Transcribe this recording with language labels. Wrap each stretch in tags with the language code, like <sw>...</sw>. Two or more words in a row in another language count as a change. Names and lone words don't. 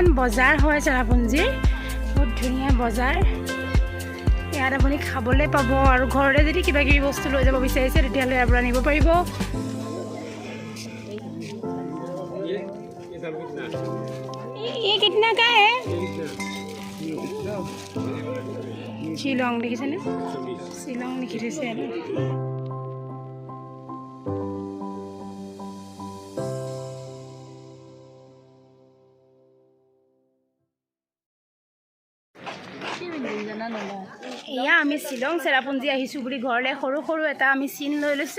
<as>বজাৰ হয় চেৰাপুঞ্জীৰ, বহুত ধুনীয়া বজাৰ। ইয়াত আপুনি খাবলৈ পাব, আৰু ঘৰতে যদি কিবা কিবি বস্তু লৈ যাব বিচাৰিছে তেতিয়াহ'লে ইয়াৰ পৰা নিব পাৰিব।</as> <hi>ये कितना का है?</hi> <as>শ্বিলং দেখিছেনে? শ্বিলং লিখি থৈছে। এয়া আমি শ্বিলং চেৰাপুঞ্জী আহিছোঁ বুলি ঘৰলৈ সৰু সৰু এটা আমি চিন লৈ লৈছোঁ।</as>